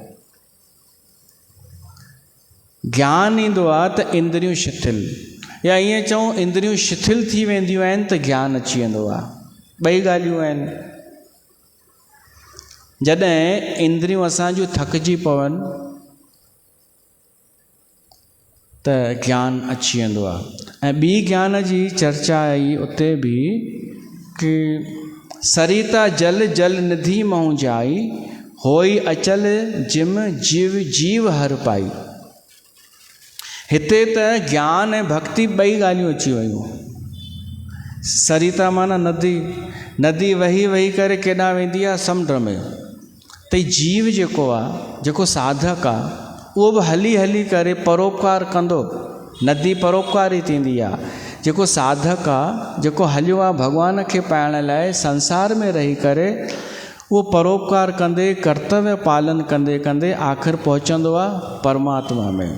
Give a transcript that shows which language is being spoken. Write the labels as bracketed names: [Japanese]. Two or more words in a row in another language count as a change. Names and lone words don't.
[Sindhi] ज्ञान ईंदो आहे त इंद्रियूं शिथिल, या ईअं चऊं इंद्रियूं शिथिल थी वेंदियूं आहिनि त ज्ञान अची वेंदो आहे। ॿई ॻाल्हियूं आहिनि। जॾहिं इंद्रियूं असांजूं थकिजी पवनि त ज्ञान अची वेंदो आहे। ऐं ॿी ज्ञान जी चर्चा आई उते बि कि [Awadhi] सरिता जल जल निधि महु जाई, होई अचल जिम जीव जीव हर पाई। [Sindhi] हिते त ज्ञान ऐं भक्ति ॿई ॻाल्हियूं अची वियूं। सरिता माना नदी, नदी वही वही करे केॾां वेंदी आहे समुंड में। त जीव जेको आहे, जेको साधक आहे, उहो बि हली हली करे परोपकार कंदो। नदी परोपकारी थींदी आहे। जेको साधक आहे, जेको हलियो आहे भॻवान खे पाइण लाइ, संसार में रही करे उहो परोपकार कंदे, कर्तव्य पालन कंदे कंदे आख़िर पहुचंदो आहे परमात्मा में।